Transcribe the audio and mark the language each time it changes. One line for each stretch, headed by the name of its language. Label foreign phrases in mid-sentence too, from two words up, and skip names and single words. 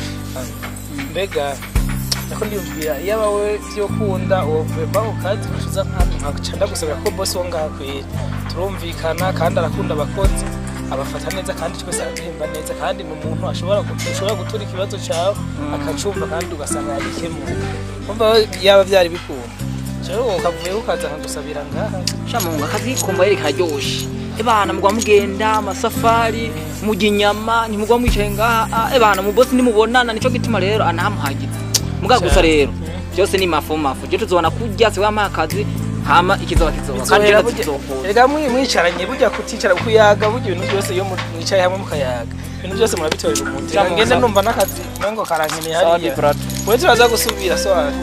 Rundi: mbega nako ndiyumvira iyo abawe vyokunda woveba ukazi kushiza nk'ahantu nkacanda gusabira ko bosi wo ngaha kwera turumvikana kandi arakunda abakozi abafata neza kandi twese arahemba neza kandi ni umuntu ashobora gutura ikibazo cyawe akacumva kandi ugasanga yabikemuye umva yaba byari bikunda rero ukavuye ukaza nkagusabira ngaha shamunga akazi konvoyeri kararyoshe ebana mugwa mugenda amasafari mujya inyama ntimugwa mwicaye ngaha ebana mu bosi nimubonana nico gituma rero anahamuhagiza muga gusa rero byose ni mafu je tuzobona kurya se wama akazi hama ikizoba kandi rega mwicaranye burya kuticara kuyaga burya ibintu byose iyo mwicaye hamwe mukayaga ibintu byose murabitorera umuntu ngende numva n'akazi nango karankeneye hariya mwe turaza gusubira so